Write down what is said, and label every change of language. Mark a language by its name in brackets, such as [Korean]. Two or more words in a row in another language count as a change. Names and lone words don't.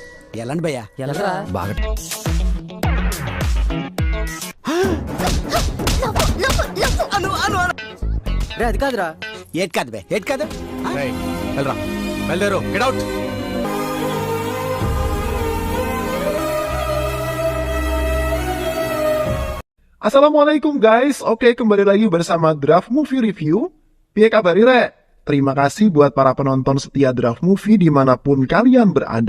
[Telugu] ఎలాంటి భయ్యా? ఎలాగా బాగా రే అది కాదురా. ఏట్ కాదు బే, ఏట్ కాదు. వెళ్ళరా, బయలుదేరు, [English] get out. [Indonesian] Assalamualaikum guys, oke kembali lagi bersama Draft Movie Review. [Javanese] Piye kabar Re? [Indonesian] Terima kasih buat para penonton setia Draft Movie dimanapun kalian berada.